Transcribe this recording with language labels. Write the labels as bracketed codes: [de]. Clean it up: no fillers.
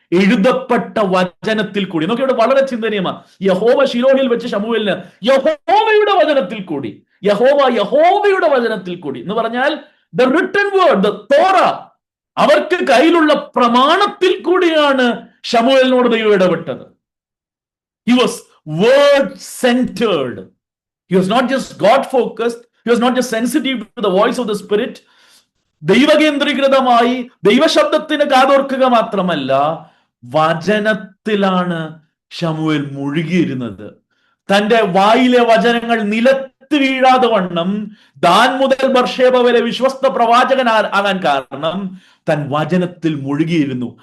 [ml] എഴുതപ്പെട്ട വചനത്തിൽ കൂടി. നോക്കി, ഇവിടെ വളരെ ചിന്തനീയമാണ്. യഹോവ ശിലോഹിൽ വെച്ച് ശമൂവേലിന് യഹോവയുടെ വചനത്തിൽ കൂടി, യഹോവയുടെ വചനത്തിൽ കൂടി എന്ന് പറഞ്ഞാൽ [en] the written word, [ml] ദ തോറ, അവർക്ക് കയ്യിലുള്ള പ്രമാണത്തിൽ കൂടിയാണ് ശമൂവേലിനോട് ദൈവം ഇടപെട്ടത്. [en] He was word centered. He was not just God focused, He was not just sensitive to the voice of the Spirit. [ml] ദൈവകേന്ദ്രീകൃതമായി ദൈവശബ്ദത്തിന് കാതോർക്കുക മാത്രമല്ല, വചനത്തിലാണ് ശമൂവേൽ മുഴുകിയിരുന്നത്. തന്റെ വായിലെ വചനങ്ങൾ നിലത്ത് വീഴാതെ വണ്ണം ദാൻ മുതൽ ബർഷേബ വരെ വിശ്വസ്ത പ്രവാചകൻ ആകാൻ കാരണം താൻ വചനത്തിൽ മുഴുകിയിരുന്നു.